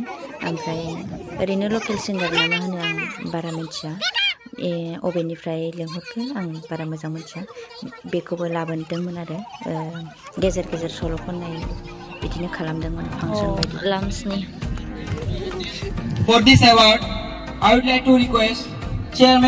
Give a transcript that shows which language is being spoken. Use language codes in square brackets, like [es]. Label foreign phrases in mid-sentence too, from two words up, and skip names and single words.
[brx] ओमफ्राय ओरैनो [en] local singer [brx] ना मा होनो आं बारा मिथिया। अबेनिफ्राय लेंहरखो आं बारा मोजां मिथिया। बेखौबो लाबोदोंमोन आरो गेजेर गेजेर सल' खननाय बिदिनो खालामदोंमोन फांसन बायदि। लान्सनि [en] For this award, I would like to request Chairman.